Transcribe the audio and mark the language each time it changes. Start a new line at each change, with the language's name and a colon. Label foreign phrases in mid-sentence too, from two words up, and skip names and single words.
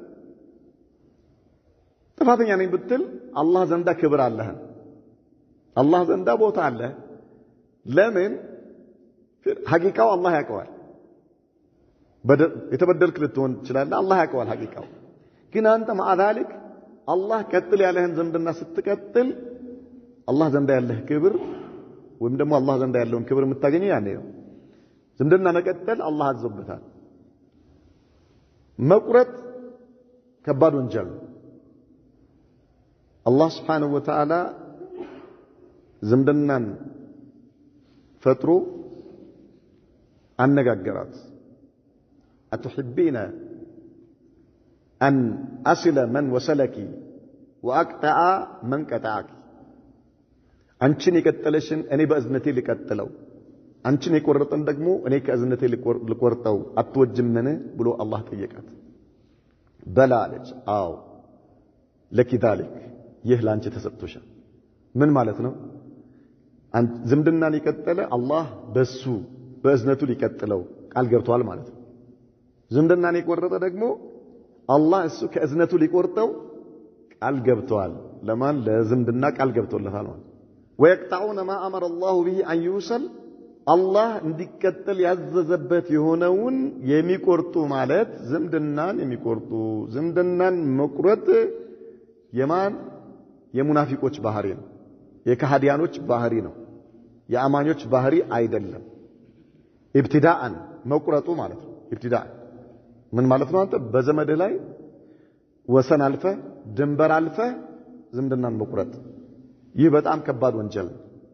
Amharic: ጥፋተኛ ነኝ ብትል አላህ ዘንዳ ክብር አለህ አላህ ዘንዳ ቦታ አለ ለምን ሐቂቃው አላህ ያውቀዋል የተበደልክ ልትሆን ትችላለህ አላህ ያውቀዋል ሐቂቃው ግን አንተ ማአዛሊክ አላህ ቀጥል ያለህን ዝምድና ስትቀጥል አላህ ዘንዳ ያለህ ክብር ወይም ደግሞ አላህ ዘንዳ ያለውን ክብር የምታገኘው ያኔ ነው ዝምድና መቀጠል አላህ አዘዘበታል መቁረጥ ከባድ ወንጀል አላህ
Arabic: سبحانه وتعالى
Amharic: ዝምድናን ፈጥሮ አነጋገራት
Arabic: أتحبين أن أصل من وصلك وأقطع من قطعك
Amharic: አንቺን የቀጠለሽን እኔ በእዝነቴ ልቀጥለው አንቺን የቆረጠን ደግሞ እኔ ከእዝነቴ ልቆርጠው አትወጅምን ብሎ አላህ ጠየቃት በላ አለች አዎ
Arabic: لكِ ذلك
Amharic: ይህ ላንቺ ተሰጥቶሻል ምን ማለት ነው ዝምድናን የቀጠለ አላህ በሱ በእዝነቱ ሊቀጥለው ቃል ገብቷል ማለት ነው ዝምድናን የቆረጠ ደግሞ አላህ እሱ ከእዝነቱ ሊቆርጠው ቃል ገብቷል ለማን ለዝምድና ቃል ገብቶለታል
Arabic: ማለት ويقطعون ما أمر الله به أن يوصل
Amharic: الله እንዲቀጥል ያዘዘበት የሆነውን የሚቆርጡ ማለት ዝምድናን የሚቆርጡ ዝምድናን መቁረጥ የማን የሙናፊቆች ባህሪ ነው የካህዲያኖች ባህሪ ነው የአማኞች ባህሪ አይደለም ኢብቲዳአን መቁረጡ ማለት ነው ኢብቲዳአን ምን ማለት ነው አንተ በዘመድ ላይ ወሰን አልፈ ድንበር አልፈ ዝምድናን መቁረጥ ይህ በጣም ከባድ ወንጀል ነው